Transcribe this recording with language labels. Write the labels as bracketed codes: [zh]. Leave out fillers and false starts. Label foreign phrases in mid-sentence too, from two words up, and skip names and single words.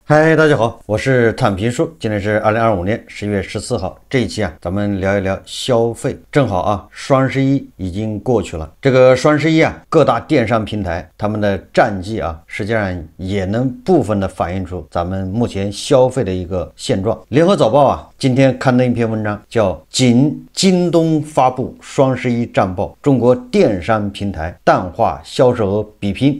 [zh] 嗨，大家好，我是坦平叔。今天是2025年11月14号。這一期咱们聊一聊消費。正好雙11已經過去了。這個雙11各大電商平台他們的戰績實際上也能部分的反映出咱們目前消費的一個現狀。聯合早報今天刊登一篇文章，叫《僅京東發布雙11戰報，中國電商平台淡化銷售額比拼》。